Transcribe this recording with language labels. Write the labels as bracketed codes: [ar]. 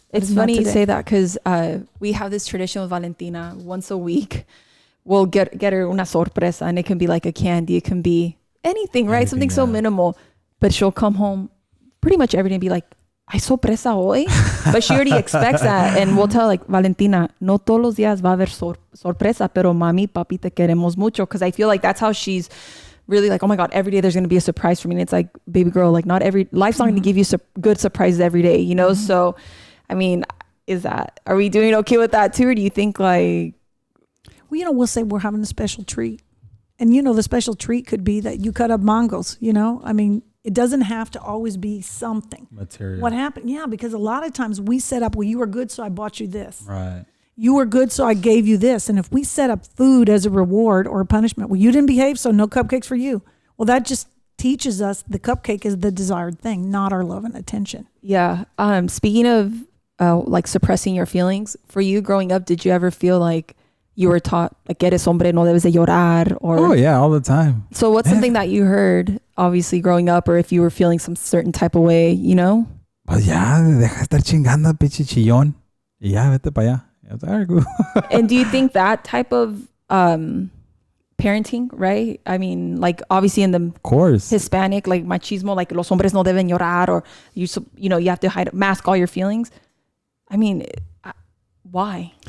[en] It's funny you say that because we have this tradition with Valentina. Once a week, we'll get her [es] una sorpresa, [en] and it can be like a candy. It can be anything, right? Something so minimal. But she'll come home pretty much every day and be like, [es] ¿hay sorpresa hoy? [en] But she already expects that. And we'll tell like, [es] Valentina, no todos los días va a haber sorpresa, pero mami, papi, te queremos mucho. [en] Because I feel like that's how she's really like, oh my God, every day there's going to be a surprise for me. And it's like, baby girl, like life's not going to give you good surprises every day, So, I mean, are we doing okay with that too? Or do you think like... Well, we'll say we're having a special treat. And, the special treat could be that you cut up mangoes, I mean, it doesn't have to always be something. Material. What happened? Yeah, because a lot of times we set up, well, you were good, so I bought you this. Right. You were good, so I gave you this. And if we set up food as a reward or a punishment, well, you didn't behave, so no cupcakes for you. Well, that just teaches us the cupcake is the desired thing, not our love and attention. Yeah. Speaking of like suppressing your feelings, for you growing up, did you ever feel like you were taught like [es] eres hombre, no debes de llorar? [en] Or oh yeah, all the time. So what's something that you heard obviously growing up, or if you were feeling some certain type of way, [es] Pues ya, deja de estar chingando, pinche chillón. Y ya, vete para allá. [en] And do you think that type of parenting, right? I mean, like obviously in the course Hispanic, like machismo, like [es] los hombres no deben llorar, [en] or you have to mask all your feelings. I mean, why?